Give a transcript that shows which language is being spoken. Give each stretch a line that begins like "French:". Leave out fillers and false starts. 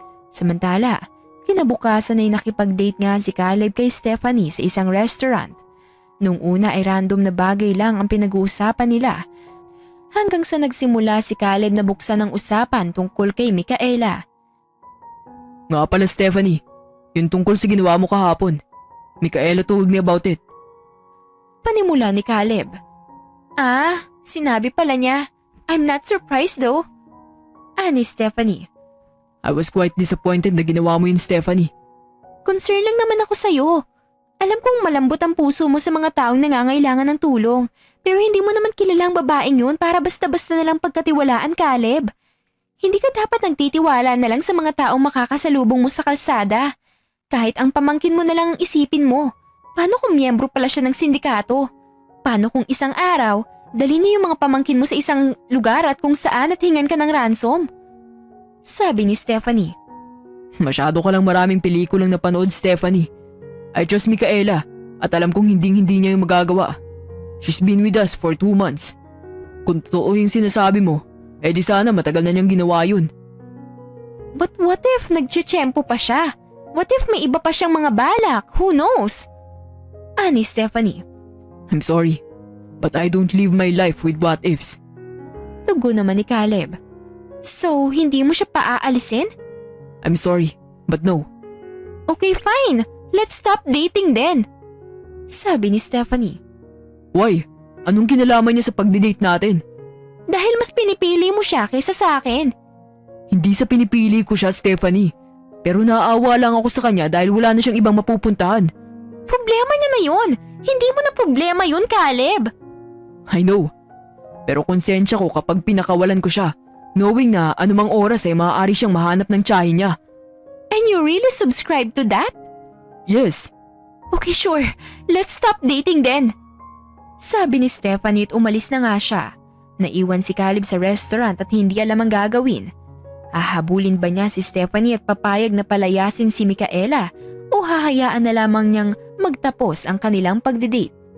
Filipino: Samantala, kinabukasan ay nakipag-date nga si Caleb kay Stephanie sa isang restaurant. Nung una ay random na bagay lang ang pinag-uusapan nila. Hanggang sa nagsimula si Caleb na buksan ang usapan tungkol kay Micaela. Nga pala Stephanie, yung tungkol sa ginawa mo kahapon.
English: Micaela told me about it.
Filipino: Panimula ni Caleb. Sinabi pala niya.
English: I'm not surprised though.
Filipino: Ani Stephanie.
English: I was quite disappointed
Filipino: na ginawa mo yun,
English: Stephanie.
Filipino: Concern lang naman ako sa'yo. Alam kong malambot ang puso mo sa mga taong nangangailangan ng tulong. Pero hindi mo naman kilala ang babaeng yun para basta-basta na lang pagkatiwalaan, Caleb. Hindi ka dapat nagtitiwala na lang sa mga taong makakasalubong mo sa kalsada. Kahit ang pamangkin mo na lang ang isipin mo. Paano kung miyembro pala siya ng sindikato? Paano kung isang araw, dalhin niyo yung mga pamangkin mo sa isang lugar at kung saan at hingan ka ng ransom? Sabi ni Stephanie. Masyado ka lang maraming pelikulang napanood, Stephanie.
English: I trust Micaela
Filipino: at alam kong hindi niya yung magagawa.
English: She's been with us for 2 months.
Filipino: Kung totoo yung sinasabi mo, di sana matagal na niyang ginawa yun.
English: But what if
Filipino: nagtsitsyempo pa siya?
English: What if
Filipino: may iba pa siyang mga balak?
English: Who knows?
Filipino: Ani Stephanie.
English: I'm sorry, but I don't live my life with what ifs.
Filipino: Tugo naman ni Caleb. So, hindi mo siya paaalisin?
English: I'm sorry, but no. Okay, fine. Let's stop dating then.
Filipino: Sabi ni Stephanie.
English: Why?
Filipino: Anong kinalaman niya sa pagdi-date natin? Dahil mas pinipili mo siya kaysa sa akin. Hindi sa pinipili ko siya, Stephanie. Pero naaawa lang ako sa kanya dahil wala na siyang ibang mapupuntahan. Problema niya na yun. Hindi mo na problema yun, Caleb.
English: I know.
Filipino: Pero konsensya ko kapag pinakawalan ko siya. knowing na anumang oras ay maaari siyang mahanap ng tiyahin niya.
English: And you really subscribe to that? Yes. Okay, sure. Let's stop dating then.
Filipino: Sabi ni Stephanie at umalis na nga siya. Naiwan si Caleb sa restaurant at hindi alam ang gagawin. Hahabulin ba niya si Stephanie at papayag na palayasin si Micaela o hahayaan na lamang niyang magtapos ang kanilang pagdidate?